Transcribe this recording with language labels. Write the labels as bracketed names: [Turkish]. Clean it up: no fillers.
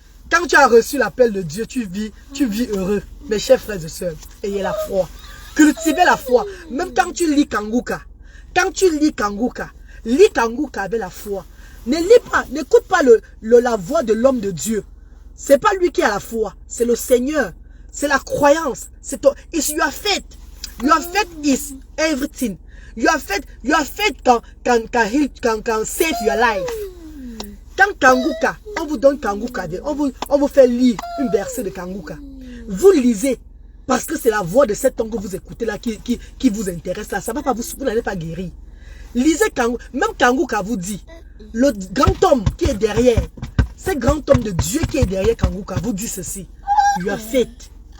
[French] Quand tu as reçu l'appel de Dieu, tu vis heureux. Mes chers frères et sœurs, ayez la foi. Cultivez la foi. Même quand tu lis Kanguka. Quand tu lis Kanguka avec la foi. Ne lis pas, n'écoute pas la voix de l'homme de Dieu. C'est pas lui qui a la foi, c'est le Seigneur. C'est la croyance. C'est ton. [English] You are faith. Your faith is everything. Your faith can save your life. [French] Quand Kanguka, on vous donne Kanguka, on vous fait lire une verset de Kanguka. Vous lisez parce que c'est la voix de cet homme que vous écoutez là qui vous intéresse là. Ça va pas vous n'allez pas guérir. Lisez Kanguka. Même Kanguka vous dit, le grand homme qui est derrière, ce grand homme de Dieu qui est derrière Kanguka vous dit ceci. [English] You are faith.